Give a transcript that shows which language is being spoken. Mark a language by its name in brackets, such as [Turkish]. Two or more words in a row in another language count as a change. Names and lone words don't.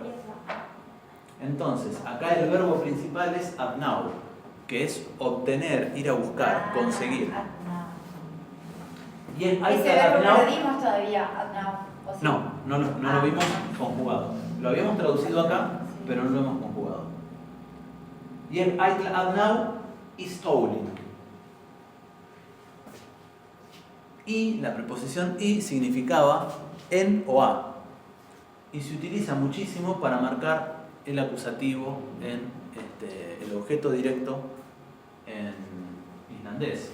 [Spanish] Entonces, acá el verbo principal es adnau, que es obtener, ir a buscar, conseguir. Y en Ese verbo no lo dimos todavía, adnau. ¿O sí? no lo vimos conjugado. Lo habíamos traducido acá, pero no lo hemos conjugado. Y el [Icelandic] ætla að ná í stólinn. [Spanish] Y la preposición y significaba en o a. Y se utiliza muchísimo para marcar el acusativo en el objeto directo en islandés.